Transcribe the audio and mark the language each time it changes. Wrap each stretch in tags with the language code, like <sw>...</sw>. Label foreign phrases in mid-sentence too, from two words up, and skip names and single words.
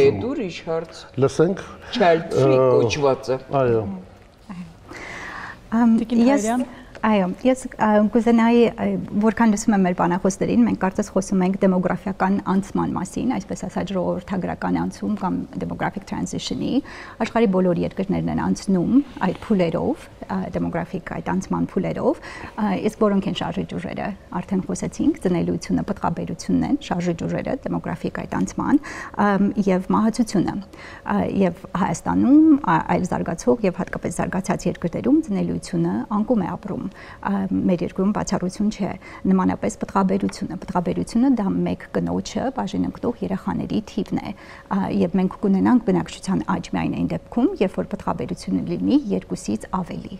<hy>Այդ ուրիշ հարց։ Լսենք։</hy> <en>Child free</en> <hy>կոչվածը։ Այո։ Այո, ես կուզենայի, որքան լսում եմ մեր բանախոսներին, մենք կարծես խոսում ենք դեմոգրաֆիական անցման մասին, այսպես ասած ժողովրդագրական անցում կամ</hy> <en>demographic transition-</en> <hy>ի, աշխարհի բոլոր երկրներն են անցնում այդ փուլերով, դեմոգրաֆիկ այդ անցման փուլերով, իսկ որոնք են շարժիչ ուժերը, արդեն խոսեցինք, ծնելիությունը, պտղաբերությունն են, շարժիչ ուժերը դեմոգրաֆիկ այդ անցման եւ մահացությունը, եւ Հայաստանում այլ զարգացող եւ հատկապես զարգացած երկրներում ծնելիությունը անկում է ապրում։ Մեր երկրում բացառություն չէ, նմանապես պտղաբերությունը դա մեկ կնոջը բաժին ընկնող երեխաների թիվն է եւ մենք կունենանք բնակչության աճ միայն այն դեպքում, երբ որ պտղաբերությունը լինի 2-ից ավելի։</hy>